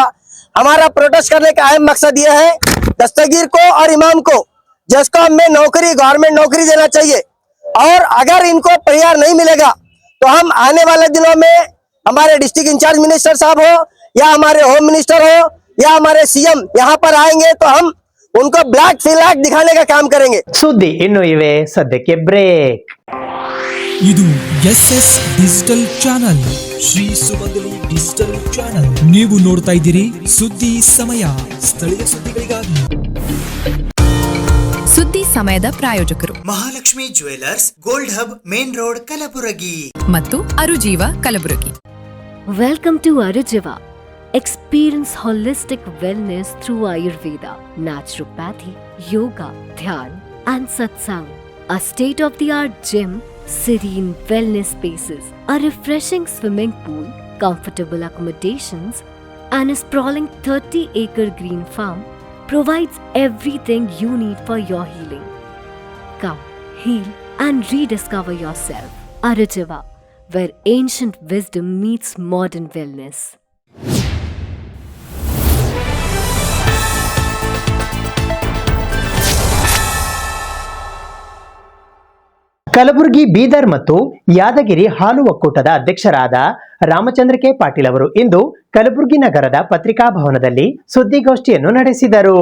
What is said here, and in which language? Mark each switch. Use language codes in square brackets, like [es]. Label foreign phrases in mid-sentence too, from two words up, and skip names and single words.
[hi] हमारा प्रोटेस्ट करने का अहम मकसद यह है, दस्तगीर को और इमाम को जेस्कॉम में नौकरी, गवर्नमेंट नौकरी देना चाहिए, और अगर इनको परिहार नहीं मिलेगा तो हम आने वाले दिनों में हमारे [en] district incharge minister [hi] साहब हो, या हमारे [en] home minister [hi] हो, या हमारे सीएम यहाँ पर आएंगे, तो हम उनको [en] black flag [hi] दिखाने का काम करेंगे. [kn] ಸುದ್ದಿ ಇನ್ನು ಇವೆ, ಸದ್ಯಕ್ಕೆ ಬ್ರೇಕ್. ಇದು SS ಡಿಜಿಟಲ್ ಚಾನಲ್, ಶ್ರೀ ಸುಮಂಗಲಿ ಡಿಜಿಟಲ್ ಚಾನಲ್. ನೀವು ನೋಡ್ತಾ ಇದ್ದೀರಿ ಸುದ್ದಿ ಸಮಯ, ಸ್ಥಳೀಯ ಸುದ್ದಿಗಳಿಗಾಗಿ. ಸುದ್ದಿ ಸಮಯದ ಪ್ರಾಯೋಜಕರು ಮಹಾಲಕ್ಷ್ಮಿ ಜ್ಯುವೆಲರ್ಸ್, ಗೋಲ್ಡ್ ಹಬ್, ಮೇನ್ ರೋಡ್, ಕಲಬುರಗಿ ಮತ್ತು ಅರುಜೀವ ಕಲಬುರಗಿ. [en] Welcome to Arujiva. Experience holistic wellness through Ayurveda, naturopathy, yoga, dhyan, and satsang. A state-of-the-art gym, serene wellness spaces, a refreshing swimming pool, comfortable accommodations, and his sprawling 30-acre green farm provides everything you need for your healing. Come, heal and rediscover yourself. Arujiva, where ancient wisdom meets modern wellness. [kn] ಕಲಬುರಗಿ, ಬೀದರ್ ಮತ್ತು ಯಾದಗಿರಿ ಹಾಲು ಒಕ್ಕೂಟದ ಅಧ್ಯಕ್ಷರಾದ ರಾಮಚಂದ್ರ ಕೆ ಪಾಟೀಲ್ ಅವರು ಇಂದು ಕಲಬುರಗಿ ನಗರದ ಪತ್ರಿಕಾ ಭವನದಲ್ಲಿ ಸುದ್ದಿಗೋಷ್ಠಿಯನ್ನು ನಡೆಸಿದರು.